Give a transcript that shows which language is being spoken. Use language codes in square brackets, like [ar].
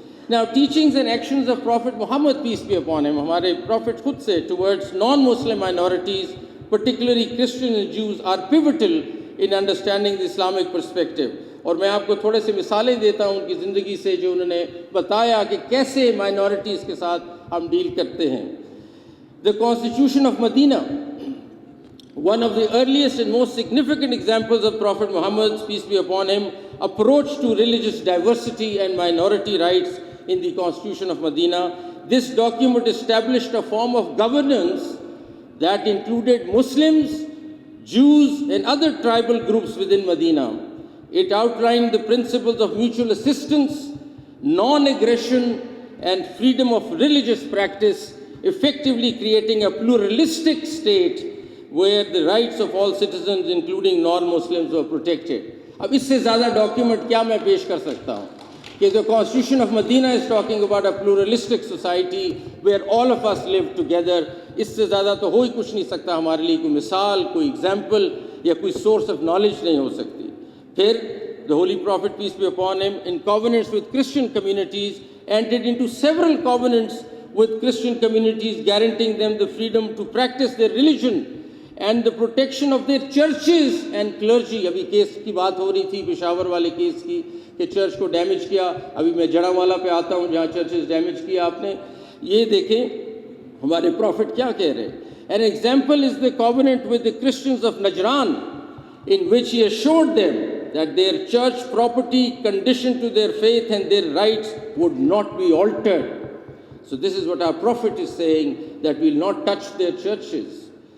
[en] Now teachings and actions of Prophet Muhammad, peace be upon him, [ur] ہمارے [en] Prophet [ur] خود سے [en] towards non-Muslim minorities, particularly Christian and Jews, are pivotal in understanding the Islamic perspective. [ur] اور میں آپ کو تھوڑے سے مثالیں دیتا ہوں ان کی زندگی سے جو انہوں نے بتایا کہ کیسے مائنورٹیز کے ساتھ ہم ڈیل کرتے ہیں. [en] The Constitution of Medina, one of the earliest and most significant examples of Prophet Muhammad's, peace be upon him, approach to religious diversity and minority rights in the Constitution of Medina. This document established a form of governance that included Muslims, Jews, and other tribal groups within Medina. It outlined the principles of mutual assistance, non-aggression, and freedom of religious practice, effectively creating a pluralistic state where the rights of all citizens, including non-Muslims, were protected. [ur] اب اس سے زیادہ document کیا میں پیش کر سکتا ہوں کہ [en] the Constitution of Medina is talking about a pluralistic society where all of us live together. [ur] اس سے زیادہ تو ہو ہی کچھ نہیں سکتا ہمارے لیے. کوئی مثال, کوئی ایگزامپل یا کوئی سورس آف نالج نہیں ہو سکتی. [en] پھر the Holy Prophet, peace be upon him, in covenants with Christian communities, entered into several covenants with Christian communities, guaranteeing them the freedom to practice their religion and the protection of their churches and clergy. [ur] ابھی case کی بات ہو رہی تھی پشاور والے case کی کہ church کو damage کیا. ابھی میں جڑا والا پہ آتا ہوں جہاں چرچز ڈیمیج کیا آپ نے. یہ دیکھیں ہمارے پروفٹ کیا کہہ رہے ہیں. [en] An example is the covenant with the Christians of Najran, in which he assured them that their church property conditioned to their faith and their rights would not be altered. So this is what our prophet is saying, that we will not touch their churches.